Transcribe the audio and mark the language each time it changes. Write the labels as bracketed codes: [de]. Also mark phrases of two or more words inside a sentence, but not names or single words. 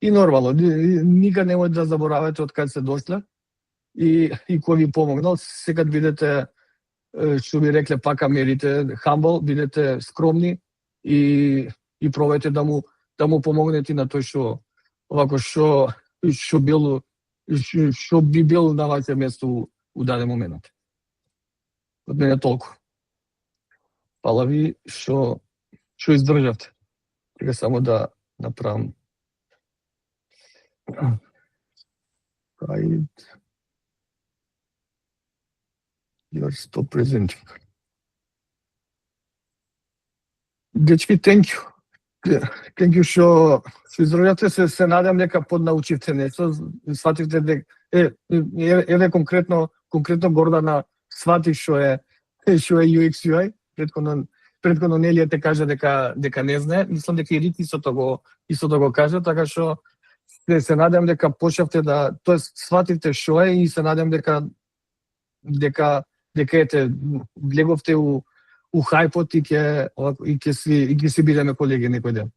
[mk] И нормално, никад немој да заборавате од каде се дошле и кој ви помогнал, секад бидете, што би рекле, пака мерите humble, бидете скромни и пробајте да му помогнете на тој што овако што би бил на ваше место у даден момент. Од мене толку. Фала ви што издржавте. Сега само да направам [en] You're still presenting. [mk] Дечки, [en] thank you. Thank you [mk] што издржавте. Се надам дека поднаучивте нешто, свативте дека еве конкретно Гордана свати што е [en] UX UI. [mk] Претходно Нелија те кажа дека не знае. Мислам дека и Рит истото го кажа, така што се надам дека почнавте да, тоест свативте што е и се надам дека ете влеговте у хајпот и ќе си бидеме колеги некој ден.